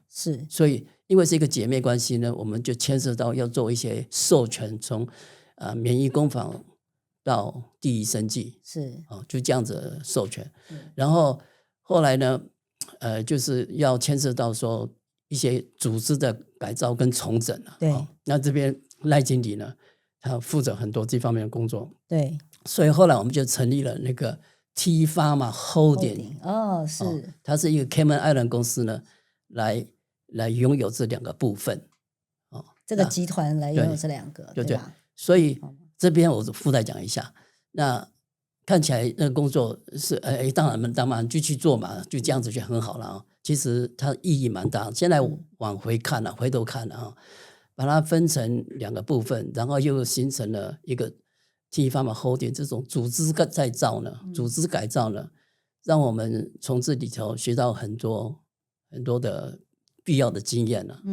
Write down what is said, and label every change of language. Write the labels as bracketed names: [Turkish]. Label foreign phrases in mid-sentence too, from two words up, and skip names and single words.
[Chinese] 所以因為是一個姐妹關係呢，我們就牽涉到要做一些授權，從免疫工坊到第一生技，就這樣子授權。然後後來呢，就是要牽涉到說一些組織的改造跟重整了。對，那這邊賴經理呢，他負責很多這方面的工作。對，所以後來我們就成立了那個 T Pharma Holding。哦，是，它是一個 Cayman Island 公司呢，来擁有這兩個部分。這個集團來擁有這兩個，對吧？所以這邊我附帶講一下。那看起來那個工作是當然就去做嘛，就這樣子就很好了啊。其實它意義蠻大。現在往回看了，回頭看了啊，把它分成兩個部分，然後又形成了一個 T Pharma Holding 這種組織再造呢，組織改造呢，讓我們從這裡頭學到很多的必要的經驗了。